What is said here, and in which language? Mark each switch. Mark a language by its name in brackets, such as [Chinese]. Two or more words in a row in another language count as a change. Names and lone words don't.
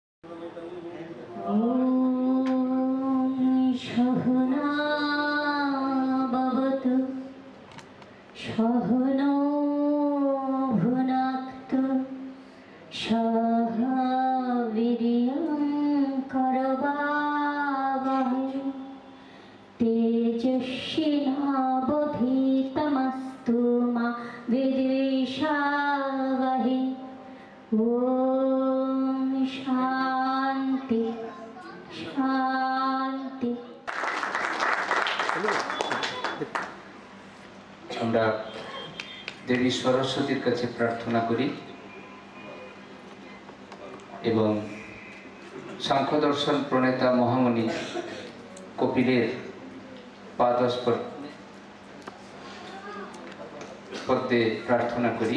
[Sanskrit] सहना भवतु सहनो भुनक्तु सह वीर्यं करवावहै तेजस्विनावधीतमस्तु मा विद्विषावहै। ओम शांति शांति। [Bangla] আমরা দেবী সরস্বতীর কাছে প্রার্থনা করি এবং সাংখ্য দর্শন প্রণেতা মহামণি কপিলের পদ্মে প্রার্থনা করি।